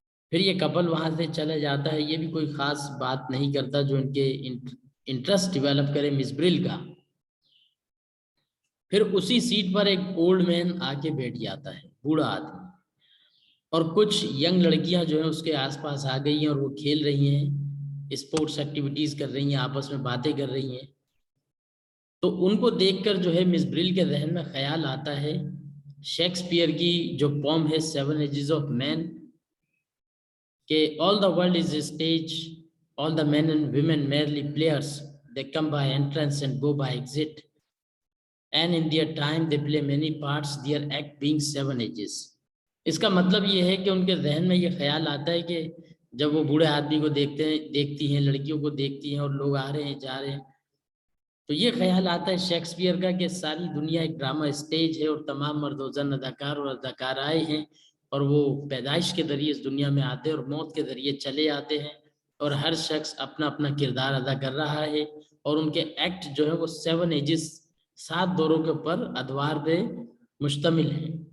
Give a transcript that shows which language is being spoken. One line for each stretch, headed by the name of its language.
Hindi: फिर ये कपल वहां से चले जाता है, ये भी कोई खास बात नहीं करता जो इनके इंटरेस्ट डेवलप करे मिस ब्रिल का। फिर उसी सीट पर एक ओल्ड मैन आके बैठ जाता है, बूढ़ा आदमी, और कुछ यंग लड़कियां जो है उसके आसपास आ गई हैं और वो खेल रही हैं, स्पोर्ट्स एक्टिविटीज कर रही हैं, आपस में बातें कर रही हैं। तो उनको देखकर जो है मिस ब्रिल के जहन में ख्याल आता है शेक्सपियर की जो पोम है सेवन एजेस ऑफ मैन, कि
English: all the world is a stage, all the men and women merely players, they come by entrance and go by exit, and in their time they play many parts, their act being seven ages।
Hindi: इसका मतलब ये है कि उनके जहन में ये ख्याल आता है कि जब वो बूढ़े आदमी को देखते हैं, देखती हैं, लड़कियों को देखती हैं और लोग आ रहे हैं जा रहे हैं, तो ये ख्याल आता है शेक्सपियर का कि सारी दुनिया एक ड्रामा स्टेज है और तमाम मर्दोजन अदाकार और अदाकाराएँ हैं और वो पैदाइश के जरिए इस दुनिया में आते हैं और मौत के जरिए चले आते हैं और हर शख्स अपना अपना किरदार अदा कर रहा है और उनके एक्ट जो है वो सेवन एजेस, सात दौरों के ऊपर अदवार पे मुश्तमिल है।